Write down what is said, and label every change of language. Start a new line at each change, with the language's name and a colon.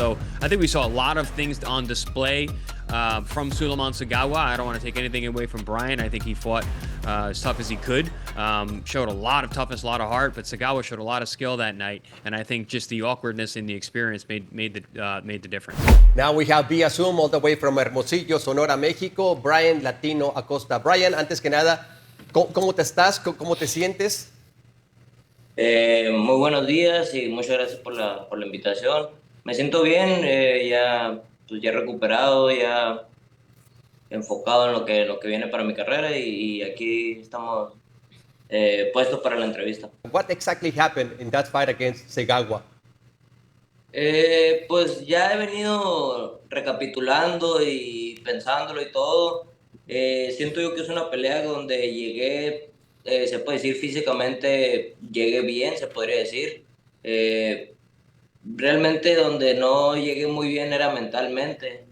English: So I think we saw a lot of things on display from Suleiman Sagawa. I don't want to take anything away from Brian. I think he fought as tough as he could, showed a lot of toughness, a lot of heart, but Sagawa showed a lot of skill that night, and I think just the awkwardness and the experience made the difference. Now we have via Zoom all the way from Hermosillo, Sonora, México, Brian Latino Acosta.
Spanish: Brian, antes que nada, ¿cómo te estás? ¿Cómo te sientes? Muy buenos días y muchas gracias por la invitación. Me siento bien, ya recuperado, ya enfocado en lo que viene para mi carrera y aquí estamos puestos para la entrevista.
English: What exactly happened in that fight against Sagawa?
Spanish: Pues ya he venido recapitulando y pensándolo y todo. Siento yo que es una pelea donde llegué, se puede decir físicamente, llegué bien, se podría decir. Realmente donde no llegué muy bien era mentalmente.